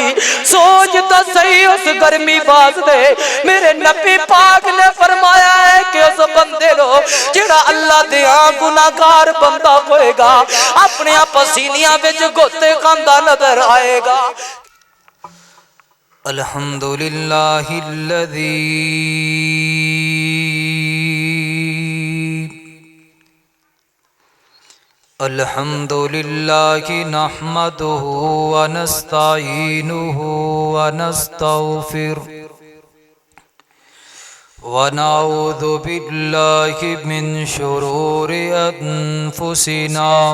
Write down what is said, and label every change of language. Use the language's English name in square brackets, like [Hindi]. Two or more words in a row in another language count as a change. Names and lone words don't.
[Punjabi] سوچ تو سہی اس گرمی واسطے میرے نبی پاک نے فرمایا ہے کہ اس بندے نوں جیہڑا اللہ دا گناہگار بندہ ہووے گا اپنے پسینیاں وچ غوطے کھاندا نظر آئے گا. [Arabic] الحمد لله الذي الحمد لله نحمده ونستعينه ونستغفره ونعوذ بالله من شرور أنفسنا